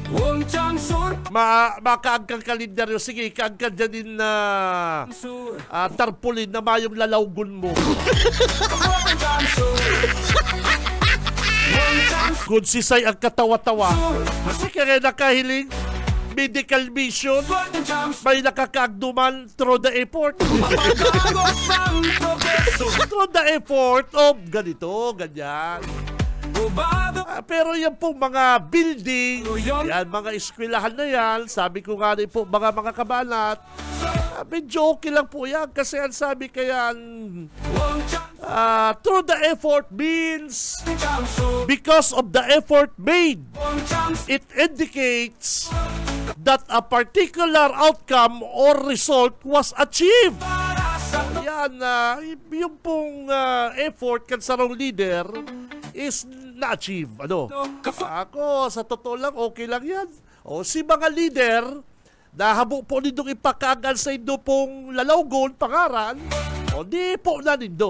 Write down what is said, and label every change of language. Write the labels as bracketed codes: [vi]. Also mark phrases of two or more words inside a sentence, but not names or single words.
[bik] Makaagkang kalendaryo. Sige, kaagkang dyan din na tarpulin na mayong lalawgon mo. Kung sisay ang katawa-tawa. Kasi kaya nakahiling [en] medical mission, [bik] may nakakaagduman [en] through the effort. Through the effort of [tl] ganito, ganyan. Pero yan po mga building, yan, mga eskwelahan na yan, sabi ko nga rin po mga kabanat, medyo okay lang po yan kasi ang sabi kaya [en] through the effort means because of the effort made, it indicates that a particular outcome or result was achieved. [bik] Yan, yung pong effort kan sarong leader is na-achieve. Ano? Ako, sa totoo lang, okay lang yan. O si mga leader, nahabo po nindong ipakagal sa indo pong lalawgon, pangaran, o di po na nindo.